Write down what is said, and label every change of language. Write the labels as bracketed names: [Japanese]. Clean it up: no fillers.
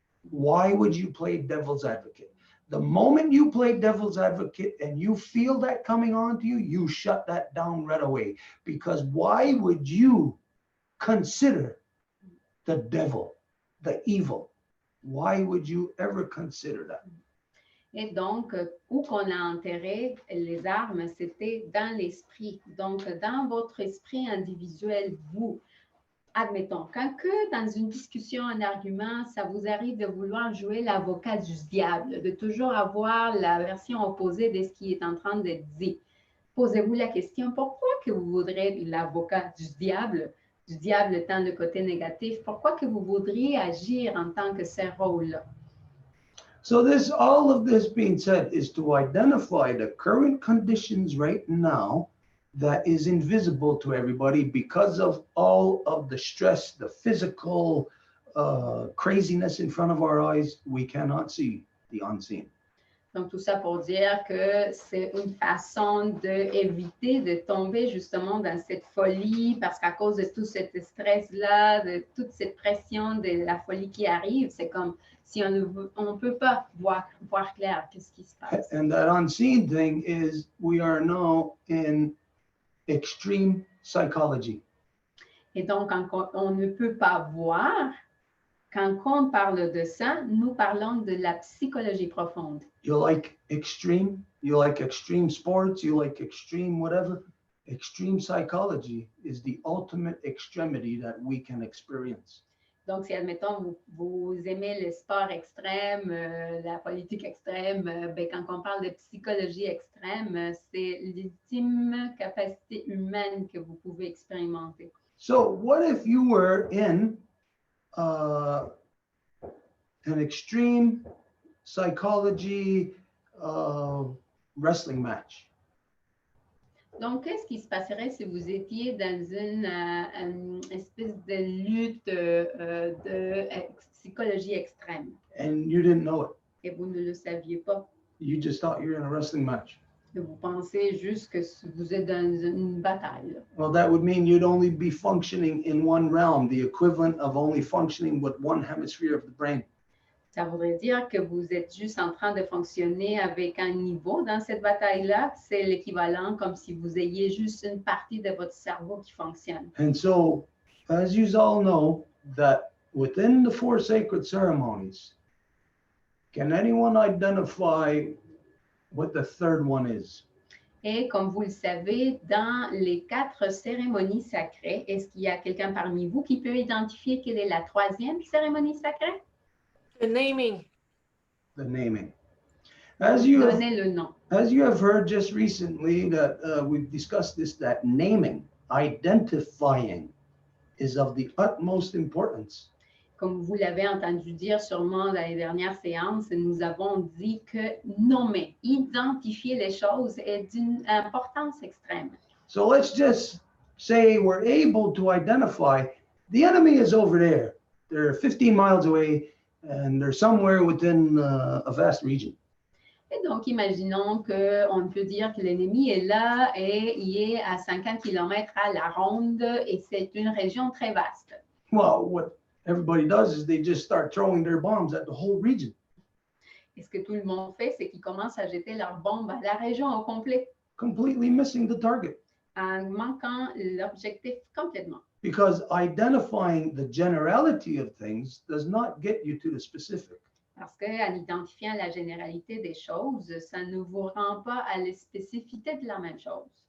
[English] Why would you play devil's advocate? The moment you play devil's advocate and you feel that coming on to you, you shut that down right away. Because why would you consider the devil, the evil? Why would you ever consider that? [French] Et donc, où qu'on a enterré les armes, c'était dans l'esprit. Donc, dans votre esprit individuel, vous, admettons, quand que dans une discussion, un argument, ça vous arrive de vouloir jouer l'avocat du diable, de toujours avoir la version opposée de ce qui est en train d'être dit. Posez-vous la question, pourquoi que vous voudrez l'avocat du diable étant le côté négatif, pourquoi que vous voudriez agir en tant que ce rôle-là? [English] So all of this being said is to identify the current conditions right now that is invisible to everybody because of all of the stress, the physical craziness in front of our eyes. We cannot see the unseen. [French] Donc, tout ça pour dire que c'est une façon d'éviter de tomber justement dans cette folie parce qu'à cause de tout cet stress-là, de toute cette pression de la folie qui arrive, c'est comme si on ne peut pas voir clair qu'est-ce qui se passe. [English] And that unseen thing is we are now in extreme psychology. [French] Et donc, quand on ne peut pas voir, quand on parle de ça, nous parlons de la psychologie profonde. [English] You like extreme sports, you like extreme whatever. Extreme psychology is the ultimate extremity that we can experience. [French] Donc, si, admettons, vous aimez les sports extrêmes, la politique extrême, ben, quand on parle de psychologie extrême, c'est l'ultime capacité humaine que vous pouvez expérimenter. [English] So, what if you were in an extreme psychology wrestling match? [French] Donc, qu'est-ce qui se passerait si vous étiez dans une espèce de lutte de psychologie extrême? [English] And you didn't know it. [French] Et vous ne le saviez pas. [English] You just thought you were in a wrestling match. [French] Et vous pensez juste que vous êtes dans une bataille. [English] Well, that would mean you'd only be functioning in one realm, the equivalent of only functioning with one hemisphere of the brain. [French] Ça voudrait dire que vous êtes juste en train de fonctionner avec un niveau dans cette bataille-là. C'est l'équivalent comme si vous ayez juste une partie de votre cerveau qui fonctionne. [English] And so, as you all know, that within the 4 sacred ceremonies, can anyone identify what the third one is? [French] Et comme vous le savez, dans les 4 cérémonies sacrées, est-ce qu'il y a quelqu'un parmi vous qui peut identifier quelle est la 3e cérémonie sacrée? [English] The naming. The naming. As you [French] Donnez le nom. [English] have heard just recently that we've discussed this, that naming, identifying, is of the utmost importance. [French] Comme vous l'avez entendu dire sûrement dans les dernières séances, nous avons dit que nommer, identifier les choses est d'une importance extrême. [English] So let's just say we're able to identify the enemy is over there. They're 15 miles away and they're somewhere within a vast region. [French] Et donc, imaginons qu'on peut dire que l'ennemi est là et il est à 50 km à la ronde et c'est une région très vaste. [English] Well, what everybody does is they just start throwing their bombs at the whole region. [French] Et ce que tout le monde fait, c'est qu'ils commencent à jeter leurs bombes à la région au complet, [English] Completely missing the target. [French] en manquant l'objectif complètement. [English] Because identifying the generality of things does not get you to the specific. [French] Parce qu'en identifiant la généralité des choses, ça ne vous rend pas à la spécificité de la même chose.